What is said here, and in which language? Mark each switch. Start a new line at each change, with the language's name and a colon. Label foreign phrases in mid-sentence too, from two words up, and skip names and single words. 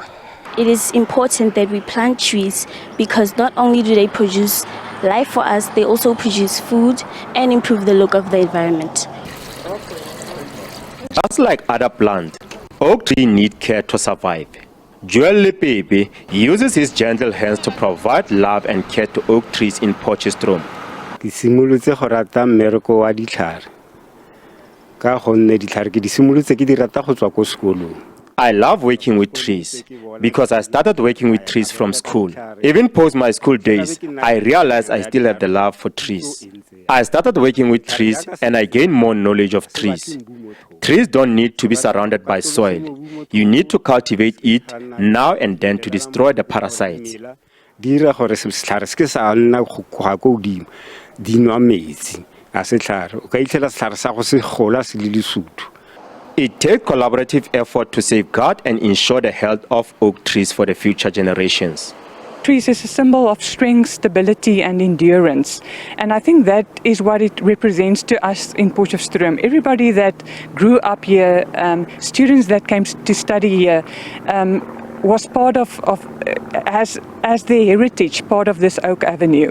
English: It is important that we plant trees because not only do they produce life for us, they also produce food and improve the look of the environment. Just like other plants, oak trees need care to survive. Joel Baby uses his gentle hands to provide love and care to oak trees in Potchefstroom.
Tswana: Ke simolotse go rata mmereko wa ditlhare ka gonne ditlhare ke di simolotse ke di rata go tswa ko sekolong.
English: I love working with trees because I started working with trees from school. Even post my school days, I realized I still have the love for trees. I started working with trees and I gained more knowledge of trees. Trees don't need to be surrounded by soil. You need to cultivate it now and then to destroy the parasites.
Tswana: Dira gore setlhare se ke sa nna go ga go di nwa metsi a setlhare o ka itlhela setlhare sa go se gola se le lesuthu.
English: It takes collaborative effort to safeguard and ensure the health of oak trees for the future generations. Trees is a symbol of strength, stability and endurance. And I think that is what it represents to us in Potchefstroom. Everybody that grew up here, students that came to study here, was part of as their heritage, part of this Oak Avenue.